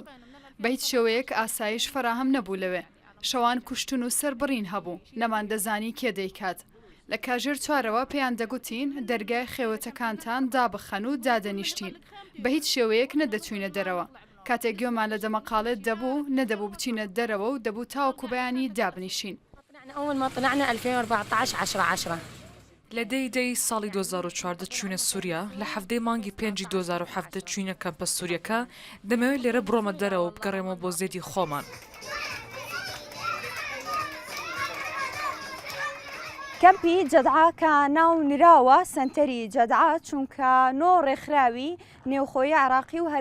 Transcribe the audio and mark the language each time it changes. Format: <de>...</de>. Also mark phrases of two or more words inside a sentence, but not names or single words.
<ckb>بە هیچ شێوەیەک ئاسایش فراهم نەبوو لەوێ. شەوان کوشتن و سەربڕین هەبوو، نەمان دەزانی کێ دەیکات. لە کاژێر چوارەوە پێیان دەگوتین دەرگای خێوەتەکانتان دابخەن و دادەنیشتین. بە هیچ شێوەیەک نەدەچوینە دەرەوە. کاتێک گوێمان لە دەمەقاڵێت دەبوو نەدەبوو بچینە دەرەوە و دەبوو تاوەکو بەیانی دابنیشین.</ckb> <ar>أول ما طلعنا 2014 10/10</ar> <ckb>لە دەی ساڵی 2014 چوونە سووریا لە هەفتەی مانگی 5 2017 چوینە کەمپە سووریەکە دەمەوێت لێرە بڕۆمە دەرەوە بگەڕێمەوە بۆ زێدی خۆمان. کەمپی جەدعا کە ناو نراوە سنتەری جەدعا چونکە نۆ ڕێکخراوی نێوخۆی عراقی و</ckb>